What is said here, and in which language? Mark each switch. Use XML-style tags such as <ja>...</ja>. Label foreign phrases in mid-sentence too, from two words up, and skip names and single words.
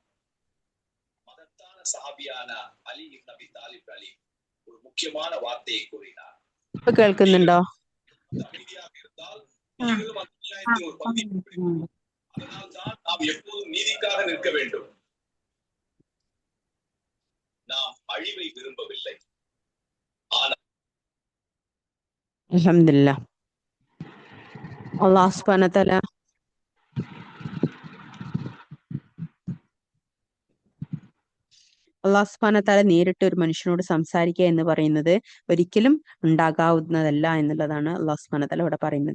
<ta>மதத்தான சஹாபியான அலி இப்னு அபி தாலிப் அலி ஒரு முக்கியமான வார்த்தையை கூறினார்.</ta> <ml>കേൾക്കുന്നുണ്ടോ?</ml> <ta>அமைதியாக இருந்தால் நீங்களும் அந்த அநியாயத்தின் ஒரு பகுதி. அதனால் தான் நாம் எப்போதும் நீதிக்காக நிற்க வேண்டும். நாம் அழிவை விரும்பவில்லை.</ta> <ml>അൽഹംദുലില്ലാഹ്.</ml> <ar>الله سبحانه وتعالى الله سبحانه وتعالى</ar> <ml>നേരിട്ട് ഒരു മനുഷ്യനോട് സംസാരിക്കുക എന്ന് പറയുന്നത് ഒരിക്കലും ഉണ്ടാകാവുന്നതല്ല എന്നുള്ളതാണ്</ml> <ar>الله سبحانه وتعالى</ar> <ml>ഇവിടെ പറയുന്നത്.</ml>